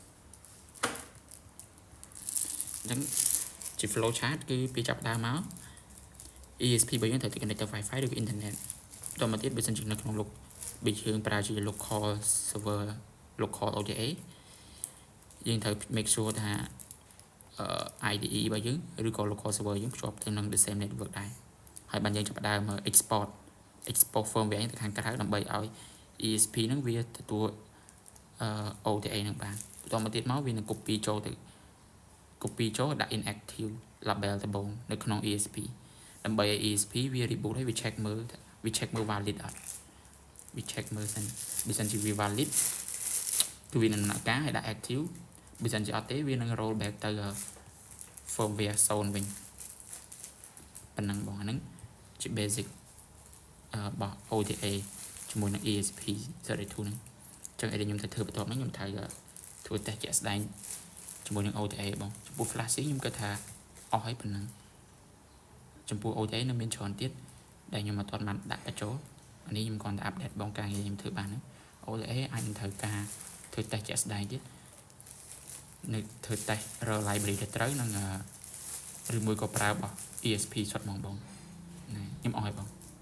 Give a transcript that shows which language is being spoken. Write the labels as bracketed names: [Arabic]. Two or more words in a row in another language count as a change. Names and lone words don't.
[Khmer] អញ្ចឹងជា [English] flow chart [Khmer] គឺពីចាប់ដើមមក ESP របស់យើងត្រូវតែ connect ទៅ Wi-Fi ឬក៏ internet តមកទៀតបើសិនជានៅក្នុងបើយើងប្រើជា [English] local server local OTA [Khmer] យើងត្រូវ [English] make sure [Khmer] ថា IDE របស់យើងឬក៏ [English] local server [Khmer] យើងភ្ជាប់ទៅនឹង the [English] same network [Khmer] ដែរហើយបានយើងចាប់ផ្ដើម [English] export firmware [Khmer] ទៅខាងក្រៅដើម្បីឲ្យ ESP ហ្នឹងវាទទួល OTA ហ្នឹងបានបន្តមកទៀតមកវានឹង copy ចូលដាក់ [English] inactive label [Khmer] ដំបូងនៅក្នុង ESP ដើម្បី ឲ្យ ESP វា reboot ហើយវា check មើល valid អត់វា check មើលសិនបើសិនជាវា valid គឺវានឹងដំណើរការហើយដាក់ active បើសិនជាអត់ ទេវានឹង [English] roll back [Khmer] ទៅ firmware 0វិញប៉ុណ្ណឹងបងអាហ្នឹងជា basic របស់ OTA ជាមួយនឹង ESP32 ហ្នឹងអញ្ចឹង ឲ្យខ្ញុំទៅធ្វើបន្ទាប់ហ្នឹងខ្ញុំត្រូវធ្វើ test ជាក់ស្ដែងជាមួយនឹង OTA បងចំពោះ flash ខ្ញុំគិតថាអស់ហើយប៉ុណ្ណឹងចំពោះ OTA នៅមានច្រើនទៀតដែលខ្ញុំអត់ទាន់បានដាក់បញ្ចូលអានេះខ្ញុំគ្រាន់តែ update បងការងារខ្ញុំធ្វើបានហ្នឹង OTA អាចនឹងត្រូវការធ្វើ test ជាក់ស្ដែងទៀតនៅធ្វើ test រក library ទៅត្រូវនឹងឬមួយក៏ប្រើរបស់ ESP សុទ្ធហ្មងបងខ្ញុំអស់ហើយបង